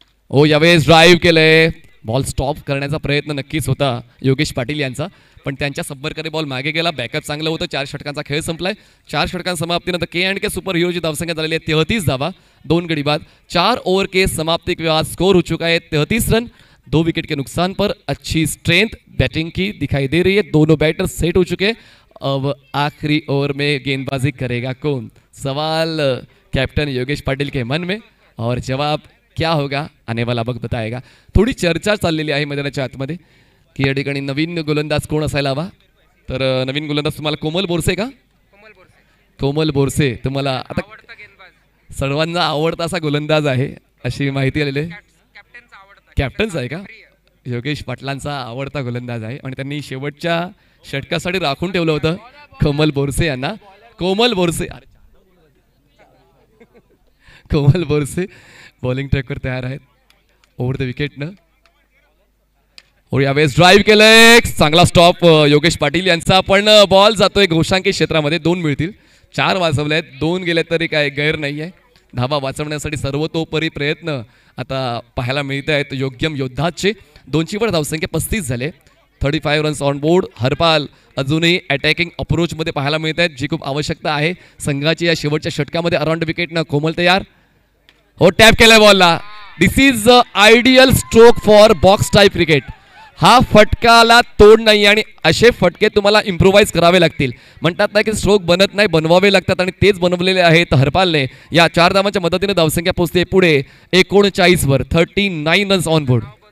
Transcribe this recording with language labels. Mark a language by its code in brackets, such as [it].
[mr] हो, यावेळेस ड्राईव्ह केलंय. बॉल स्टॉप करण्याचा प्रयत्न नक्कीच होता योगेश पाटील यांचा, पण त्यांच्या संपर्काने बॉल मागे गेला. बॅकअप चांगलं होतं. 4 षटकांचा खेळ संपलाय. 4 षटकांच्या समाप्तीनंतर के अँड के सुपर हिरोची धावसंख्या झालेली आहे 33 धावा, 2 गडी बाद. [hi] 4 ओव्हर के समाप्ति के बाद स्कोर हो चुका है 33 रन, 2 विकेट के नुकसान पर. अच्छी स्ट्रेंथ बैटिंग की दिखाई दे रही है. दोनों बैटर सेट हो चुके. अब आखिरी ओवर में गेंदबाजी करेगा कौन, सवाल कैप्टन योगेश पाटिल के मन में, और जवाब क्या होगा आने वाला वक्त बताएगा. [mr] थोडी चर्चा चाललेली आहे मैदानाच्या आतमध्ये की या ठिकाणी नवीन गोलंदाज कोण असायला हवा. तर नवीन गोलंदाज तुम्हाला कोमल बोरसे का? कोमल बोरसे तुम्हाला आता सर्वांना आवडता असा गोलंदाज आहे अशी माहिती आलेली आहे. कॅप्टनचा आहे का? योगेश पाटलांचा आवडता गोलंदाज आहे आणि त्यांनी शेवटच्या षटकासाठी राखून ठेवलं होतं कोमल बोरसे यांना. कोमल बोरसे, कोमल बोरसे बॉलिंग ट्रॅकवर तयार आहेत ओव्हर द विकेटनं. हो, यावेळेस ड्राईव्ह केलंय, चांगला स्टॉप योगेश पाटील यांचा, पण बॉल जातोय घोषांकित क्षेत्रामध्ये. 2 मिळतील. 4 वाचवले आहेत, 2 गेले तरी काय गैर नाही आहे. धावा वाचवण्यासाठी सर्वतोपरी प्रयत्न आता पाहायला मिळत आहेत योग्यम योद्धाचे. 2ची वर धावसंख्या 35 झाले. [en] 35 runs on board. [mr] हरपाल अजूनही अटॅकिंग अप्रोचमध्ये पाहायला मिळत आहेत, जी खूप आवश्यकता आहे संघाची या शेवटच्या षटकामध्ये. अराउंड विकेटनं कोमल तयार. हो, टॅप केलाय बॉलला. [en] This is ideal stroke for box type cricket. [mr] हा फटकाला तोड नाही आणि असे फटके तुम्हाला इम्प्रोवाइज करावे लागतील. म्हणतात ना की स्ट्रोक बनत नाही, बनवावे लागतात, आणि तेच बनवलेले आहेत हरपालने. या 4 धावांच्या मदतीने धावसंख्या पोहोचते पुढे 39 वर. [en] 39 runs on board.